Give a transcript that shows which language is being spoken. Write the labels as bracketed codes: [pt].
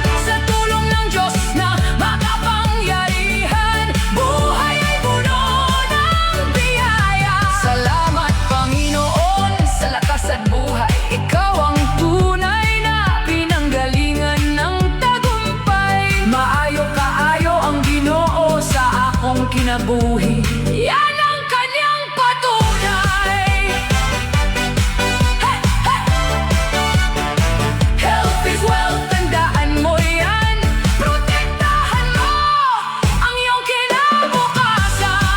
[tl] Sa tulong ng Diyos na makapangyarihan, buhay ay puno ng biyaya. Salamat Panginoon sa lakas at buhay, ikaw ang tunay na pinanggalingan ng tagumpay. [ceb] Maayo kaayo ang Ginoo sa akong kinabuhi, [tl] yan ang kanyang patunay. Hey, hey! [en] Health is wealth, [tl] tandaan mo yan. Protektahan mo ang iyong kinabukasan.